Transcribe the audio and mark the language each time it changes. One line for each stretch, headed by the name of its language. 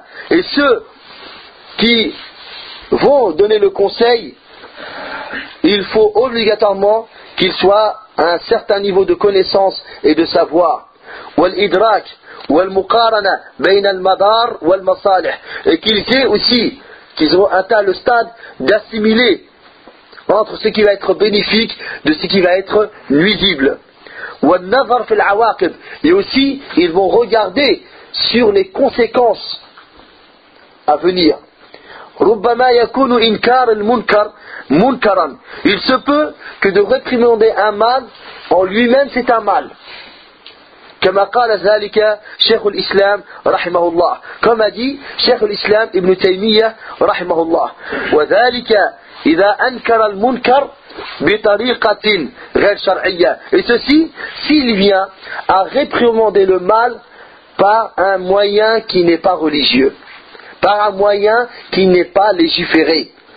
French: Et ceux qui vont donner le conseil, il faut obligatoirement qu'ils soient à un certain niveau de connaissance et de savoir.
Arabic: والإدراك والمقارنة بين المدار والمصالح.
French: Et qu'ils aient aussi, qu'ils ont atteint le stade d'assimiler entre ce qui va être bénéfique de ce qui va être nuisible.
Arabic: والنظر في العواقب.
French: Et aussi, ils vont regarder sur les conséquences à venir.
Arabic: ربما يكون إنكار المنكر منكرا.
French: Il se peut que de réprimander un mal en lui-même c'est un mal.
Arabic: كما قال ذلك شيخ الإسلام رحمه الله.
French: Comme a dit شيخ الإسلام ابن تيمية رحمه الله.
Arabic: وذلك إذا أنكر المنكر بطريقة غير شرعية.
French: Et ceci s'il vient à réprimander le mal par un moyen qui n'est pas religieux, par un moyen qui n'est pas légiféré.